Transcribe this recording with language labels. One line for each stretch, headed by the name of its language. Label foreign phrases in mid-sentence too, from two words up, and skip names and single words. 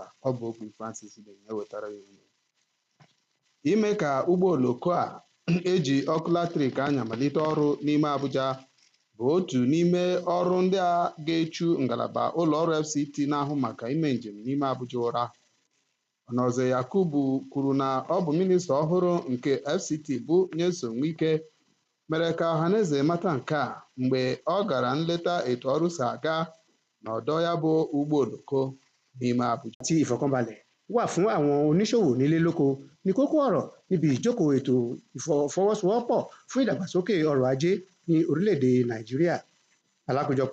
Igbo: Ọ bụ okwu Francis na-ewetara ya unu. Ime ka ụgbọ oloko a eji ọkụ latrik anya malite ọrụ n'ime Abuja bụ otu n'ime ọrụ ndị a ga-echu ngalaba ụlọọrụ FCT na-ahụ maka ime njem n'ime Abuja ụra. Ọnọzọ Yakubu kwuru na ọ bụ minista ọhụrụ nke FCT bụ Nyesom Wike mere ka ọhaneze mata nke a mgbe ọ gara nleta etu ọrụ si aga n'ọdọ ya bụ ụgbọ oloko n'ime Abuja.
Yoruba: Tí ìfọ̀kànbalẹ̀ wà fún àwọn oníṣòwò nílé lóko ní kókó ọ̀rọ̀ níbi ìjókòó ètò ìfọwọ́sowọ́pọ̀ fún ìdàgbàsókè ọrọ̀ ajé ní orílẹ̀-èdè Nàìjíríà. Alákòójọpọ̀